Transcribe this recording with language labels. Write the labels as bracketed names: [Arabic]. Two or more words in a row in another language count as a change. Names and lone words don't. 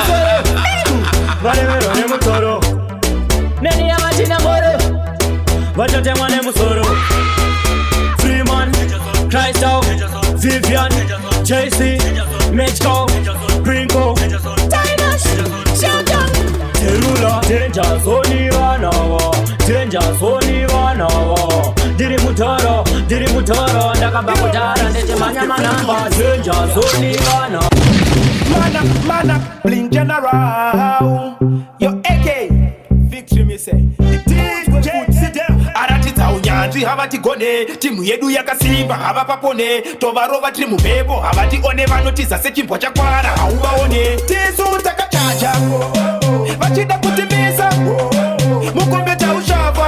[Shona] Valemero nemutoro neni ya matina moro vachotemwa nemusoro Freeman, Christo, Vivian, JC, Maggikal, Gringo, Tinash, Shotgun, Terula, [English] Danger zone [Shona] vanava Diri mutaro ndakaba kutara ndechimanya manamba. [English] Danger zone vanava Man up, bling general. Yo, AK, victory me say. DJ ZIMDANCEHALL. [Shona] Aratita unyanzi havati gone. Timu yedu yakasimba hava papone. Tovarova tiri mumhepo havati one vanotiza sechimbwa chakwara hauvaone. Tisu takachacha vachida kutimisa mukombe taushava.